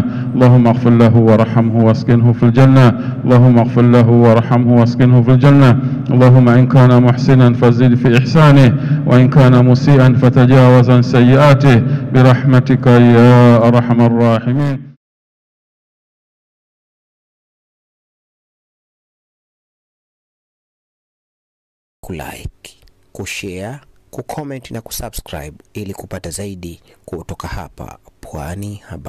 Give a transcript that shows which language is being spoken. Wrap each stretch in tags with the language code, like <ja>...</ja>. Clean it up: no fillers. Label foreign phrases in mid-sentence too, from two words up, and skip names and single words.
<ar>اللهم اغفر له وارحمه واسكنه في الجنة. اللهم اغفر له وارحمه واسكنه في الجنة. اللهم إن كان محسنا فزد في إحسانه وإن كان مسيئا فتجاوز عن سيئاته برحمتك يا أرحم الراحمين.</ar> <sw>Kulike, kushare, kucomment na kusubscribe ili kupata zaidi kutoka hapa Pwani Habari.</sw>